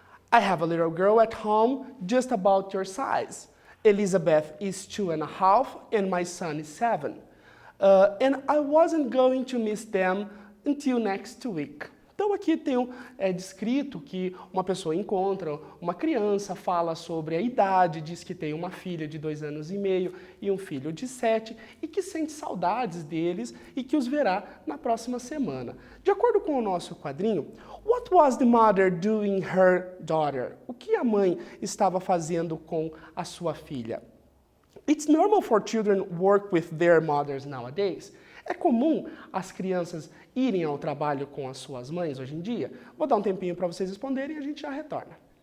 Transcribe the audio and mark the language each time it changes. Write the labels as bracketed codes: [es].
[en] I have a little girl at home just about your size. Elizabeth is 2.5 and my son is 7. And I wasn't going to miss them until next week. [pt] Então aqui tem descrito que uma pessoa encontra uma criança, fala sobre a idade, diz que tem uma filha de 2 anos e meio e um filho de 7 e que sente saudades deles e que os verá na próxima semana. De acordo com o nosso quadrinho, [en] what was the mother doing her daughter? [pt] O que a mãe estava fazendo com a sua filha? [en] It's normal for children work with their mothers nowadays. [pt] É comum as crianças irem ao trabalho com as suas mães hoje em dia? Vou dar um tempinho para vocês responderem e a gente já retorna.